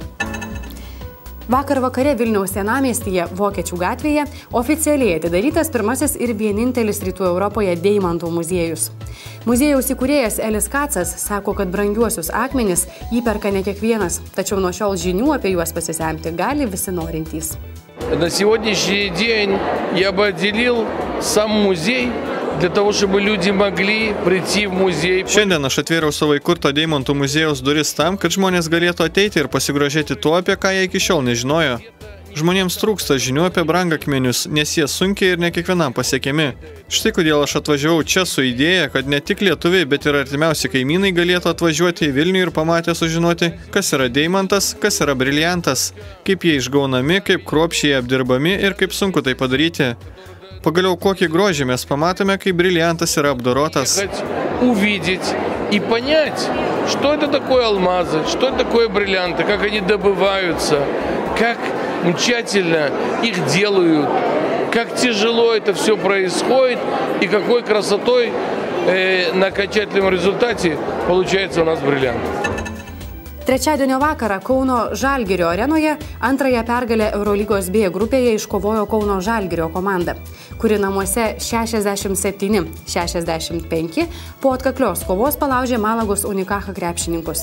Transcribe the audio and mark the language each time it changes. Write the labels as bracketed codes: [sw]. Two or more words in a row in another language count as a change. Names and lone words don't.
[lt] Vakar vakare Vilniaus senamiestyje, Vokiečių gatvėje, oficialiai atidarytas pirmasis ir vienintelis Rytų Europoje deimantų muziejus. Muziejaus įkūrėjas Elis Kacas sako, kad brangiuosius akmenis įperka ne kiekvienas, tačiau nuo šiol žinių apie juos pasisemti gali visi norintys. [ru] На сегодняшний день я бы отделил сам музей для того, чтобы люди могли прийти в музей. [lt] Šiandien aš atvėriau savo įkurto deimantų muziejaus duris tam, kad žmonės galėtų ateiti ir pasigrožėti tuo, apie ką jie iki šiol nežinojo. Žmonėms trūksta žinių apie brangakmenius, nes jie sunkiai ir ne kiekvienam pasiekiami. Štai kodėl aš atvažiavau čia su idėja, kad ne tik lietuviai, bet ir artimiausi kaimynai galėtų atvažiuoti į Vilnių ir pamatę sužinoti, kas yra deimantas, kas yra briliantas, kaip jie išgaunami, kaip kruopščiai apdirbami ir kaip sunku tai padaryti. Pagaliau, kokį grožį mes pamatome, kai бриллиантас yra apdorotas. [ru] Увидеть и понять, что это такое алмазы, что это такое бриллианты, как они добываются, как тщательно их делают, как тяжело это все происходит и какой красотой на окончательном результате получается у нас бриллиант. [lt] Trečiadienio vakarą Kauno Žalgirio arenoje antrąją pergalę Eurolygos B grupėje iškovojo Kauno Žalgirio komanda, kuri namuose 67-65 po atkaklios kovos palaužė Malagos Unicaja krepšininkus.